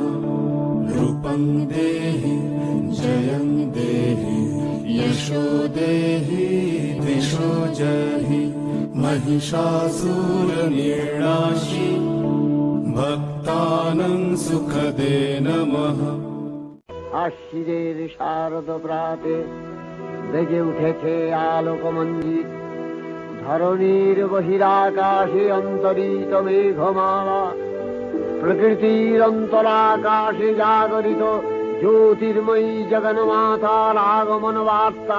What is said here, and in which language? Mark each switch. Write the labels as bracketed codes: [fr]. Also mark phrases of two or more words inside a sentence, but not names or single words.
[sa] रूपं देहि जयं देहि यशो देहि दिशो जहि। महिषासुरनिर्नाशी भक्तानां सुखदे नमः। [bn] আশ্বিরের শারদ প্রাতে বেজে উঠেছে আলোক মঞ্জির। ধরণীর বহিরাকাশে অন্তরিত মেঘমালা, প্রকৃতির অন্তরাকাশে জাগরিত জ্যোতির্ময়ী জগন্মাতার আগমন বার্তা।